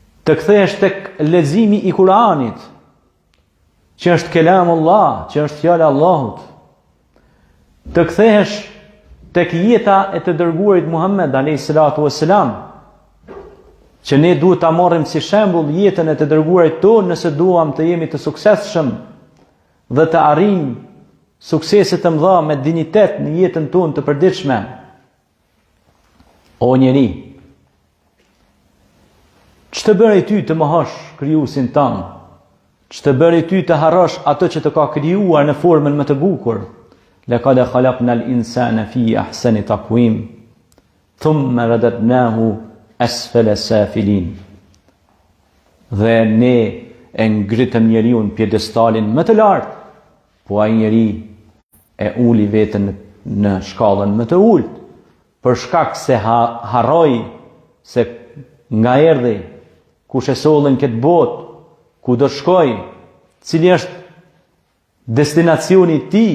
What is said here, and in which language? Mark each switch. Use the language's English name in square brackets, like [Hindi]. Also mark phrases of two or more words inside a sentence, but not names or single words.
[Albanian] të kthehesh tek leximi i Kuranit, që është kelamullah, që është fjala e Allahut, të kthehesh tek jeta e të dërguarit Muhammed [Arabic] عليه الصلاة والسلام, [Albanian] që ne duhet ta marrim si shembull jetën e të dërguarit tonë nëse duam të jemi të suksesshëm dhe të arrijmë suksese të mëdha me dinjitet në jetën tonë të përditshme. O njeri, ç'të bëri ty të mohosh krijuesin tënd? Ç'të bëri ty të harrosh atë që të ka krijuar në formën më të bukur? [Arabic] لقد خلقنا الإنسان في أحسن تقويم ثم رددناه أسفل سافلين. [Albanian] Dhe ne e ngritëm njeriu në pjedestalin më të lartë, po ai njeri e uli veten në shkallën më të ulët, për shkak se harroi se nga erdhi, kush e sollën këtë botë, ku do shkoj, cili është destinacioni i tij.